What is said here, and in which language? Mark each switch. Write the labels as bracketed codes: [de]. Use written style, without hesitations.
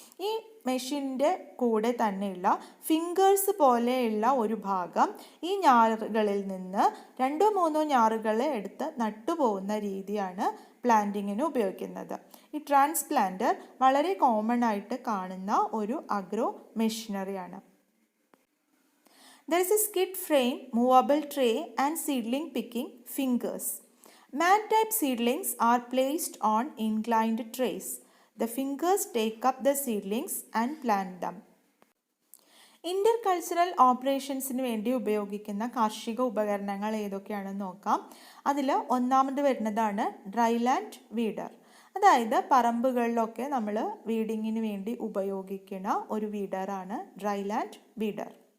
[ml] ഈ മെഷീൻ്റെ കൂടെ തന്നെയുള്ള ഫിംഗേഴ്സ് പോലെയുള്ള ഒരു ഭാഗം ഈ ഞാറുകളിൽ നിന്ന് 2-3 ഞാറുകളെ എടുത്ത് നട്ടുപോകുന്ന രീതിയാണ് പ്ലാന്റിങ്ങിന് ഉപയോഗിക്കുന്നത്. ഈ ട്രാൻസ്പ്ലാന്റർ വളരെ കോമൺ ആയിട്ട് കാണുന്ന ഒരു agro മെഷീനറിയാണ്. [en] There is a skid frame, movable tray and seedling picking fingers. Mat type seedlings are placed on inclined trays. The fingers take up the seedlings and plant them. [ml] Intercultural ഓപ്പറേഷൻസിന് വേണ്ടി ഉപയോഗിക്കുന്ന കാർഷിക ഉപകരണങ്ങൾ ഏതൊക്കെയാണെന്ന് നോക്കാം. അതിൽ ഒന്നാമത് വരുന്നതാണ് ഡ്രൈലാൻഡ് വീഡർ. അതായത് പറമ്പുകളിലൊക്കെ നമ്മൾ വീഡിങ്ങിന് വേണ്ടി ഉപയോഗിക്കുന്ന ഒരു വീഡറാണ് ഡ്രൈലാൻഡ് വീഡർ.